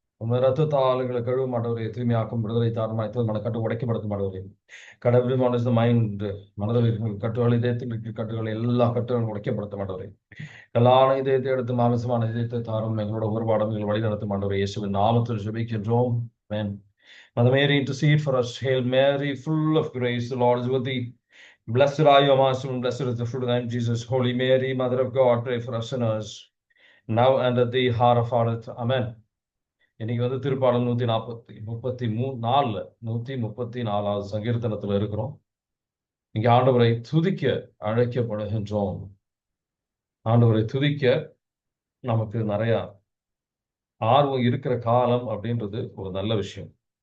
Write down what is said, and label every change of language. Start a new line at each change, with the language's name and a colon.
Tamil: உமது ரத்தத்தால் எங்களை கழுவும் ஆண்டவரே, தூய்மையாக்கும், விடுதலை தாரும், மனக்கட்டு உடைக்கப்படுத்தும் ஆண்டவரே. கடவுள் மைண்ட் மனதில் இருக்கிற கட்டுகள், இதயத்தில் இருக்கிற கட்டுகள், எல்லா கட்டுகளும் உடைக்கப்படுத்தும் ஆண்டவரே. கல்லான இதயத்தை எடுத்து மாமிசமான இதயத்தை தாரும், எங்களோட ஒருபாடம் எங்கள் வழி நடத்தும் ஆண்டவரே. இயேசுவின் நாமத்தில் ஜெபிக்கின்றோம். Amen.
English: Mother Mary, intercede for us. Hail Mary, full of grace, the Lord is with thee. Blessed are you amongst women, blessed is the fruit of thy womb, Jesus. Holy Mary, Mother of God, pray for us sinners, now and at the hour of our death. Amen.
Tamil: இன்னைக்கு திருப்பாடல் 134வது சங்கீர்த்தனத்துல இருக்கிறோம். இங்க ஆண்டவரை துதிக்க அழைக்கப்படுகின்றோம். ஆண்டவரை துதிக்க நமக்கு நிறைய ஆர்வம் இருக்கிற காலம் அப்படின்றது ஒரு நல்ல விஷயம்.